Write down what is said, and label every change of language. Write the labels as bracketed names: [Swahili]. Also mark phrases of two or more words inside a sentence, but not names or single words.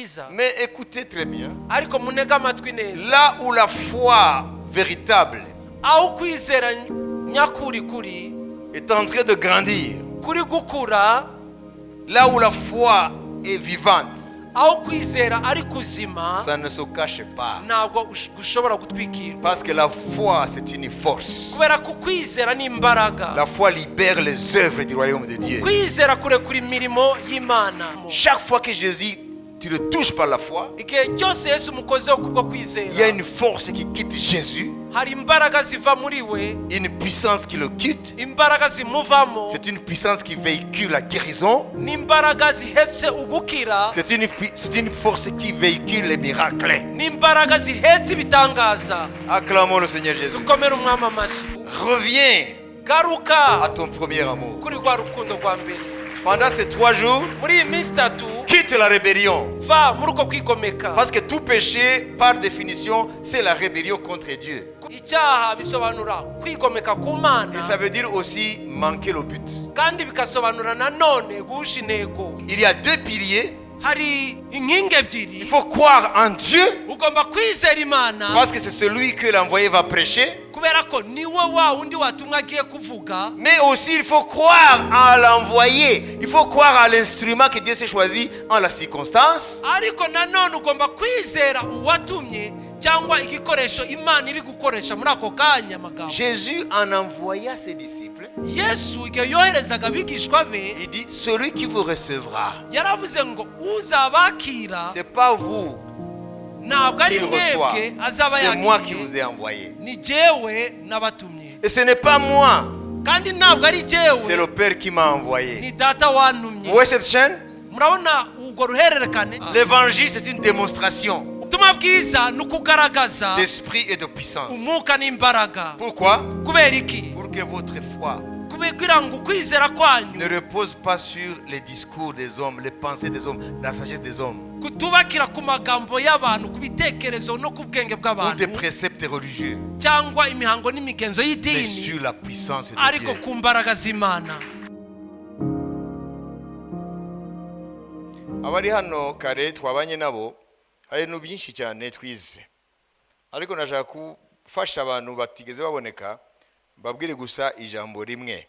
[Kinyarwanda] byiza. [French] Mais écoutez très bien. [Kinyarwanda] Ariko munega amatwi neza. [French] Là où la foi véritable [Kinyarwanda] aho kwizera nyakuri kuri [French] est en train de grandir, [Kinyarwanda] kuri gukura, [French] là où la foi est vivante, [Kinyarwanda] aho kwizera ari kuzima, [French] ça ne se cache pas. [Kinyarwanda] ntabwo gushobora gutwikira. [French] Parce que la foi, c'est une force. [Kinyarwanda] Kubera ko kwizera ni imbaraga. [French] La foi libère les œuvres du royaume de Dieu. [Kinyarwanda] Kwizera kurekura imirimo y'Imana. [French] Chaque fois que Jésus, tu le touches par la foi, [Kinyarwanda] igihe cyose Yesu umukozeho kubwo kwizera, [French] il y a une force qui quitte Jésus, [Kinyarwanda] hari imbaraga ziva muri we, [French] une puissance qui le quitte. [Kinyarwanda] imbaraga zimuvamo. [French] C'est une puissance qui véhicule la guérison. [Kinyarwanda] n'imbaraga zihetse ugukira. [French] C'est une force qui véhicule les miracles. [Kinyarwanda] n'imbaraga zihetse ibitangaza. [French] Acclamons le Seigneur Jésus. [Kinyarwanda] dukomere umwami amashyi. [French] Reviens [Kinyarwanda] garuka [French] à ton premier amour. [Kinyarwanda] kuri rwa rukundo rwa mbere. [French] Pendant ces 3 jours, [Kinyarwanda] muri iyi minsi itatu, [French] quitte la rébellion. [Kinyarwanda] va muri uko kwigomeka. [French] Parce que tout péché, par définition, c'est la rébellion contre Dieu. [Kinyarwanda] icyaha bisobanura kwigomeka ku Mana. [French] Et ça veut dire aussi manquer le but. [Kinyarwanda] kandi bikasobanura nanone guhusha intego. [French] Il y a 2 piliers. [Kinyarwanda] hari inkingi ebyiri. [French] Il faut croire en Dieu. [Kinyarwanda] ugomba kwizera Imana. [French] Parce que c'est celui que l'envoyé va prêcher. [Kinyarwanda] kubera ko niwe wa wundi watumwa agiye kuvuga. [French] Mais aussi il faut croire à l'envoyé. Il faut croire à l'instrument que Dieu s'est choisi en la circonstance. [Kinyarwanda] ariko nanone ugomba kwizera uwatumye cyangwa igikoresho Imana iri gukoresha muri ako kanya magambo. [French] Jésus en envoya ses disciples. [Kinyarwanda] Yesu igihe yoherezaga abigishwa be, [French] Il dit celui qui vous recevra. [Kinyarwanda] yaravuze ngo uzabakira [French] C'est pas vous [Kinyarwanda] ntabwo ari [French] qui le reçoit. [Kinyarwanda] mwebwe azaba [French] C'est moi qui [Kinyarwanda] yakiriye, [French] vous ai envoyé. [Kinyarwanda] ni jyewe nabatumye. [French] Et ce n'est pas moi. [Kinyarwanda] kandi ntabwo ari [French] C'est [Kinyarwanda] jyewe, [French] le Père qui m'a envoyé. [Kinyarwanda] ni data wantumye. [French] Vous voyez cette chaîne? [Kinyarwanda] murabona urwo ruhererekane. [French] L'évangile, c'est une démonstration [Kinyarwanda] ubutumwa bwiza ni ukugaragaza [French] d'esprit et de puissance. [Kinyarwanda] umwuka n'imbaraga. [French] Pourquoi? [Kinyarwanda] kubera iki? [French] Pour que votre foi [Kinyarwanda] kugira ngo ukwizera kwanyu [French] ne repose pas sur les discours des hommes, les pensées des hommes, la sagesse des hommes, [Kinyarwanda] kutubakira ku magambo y'abantu, ku bitekerezo no ku bwenge [French] ou des [Kinyarwanda] bw'abantu, [French] préceptes religieux, [Kinyarwanda] cyangwa imihango n'imigenzo [French] mais [Kinyarwanda] y'idini, [French] sur la puissance de [Kinyarwanda] ariko [French] Dieu. [Kinyarwanda] ku mbaraga z'Imana. Abari hano kare twabanye nabo hari ibintu byinshi cyane twize, ariko nashaka gufasha abantu batigeze baboneka babwire gusa ijambo rimwe.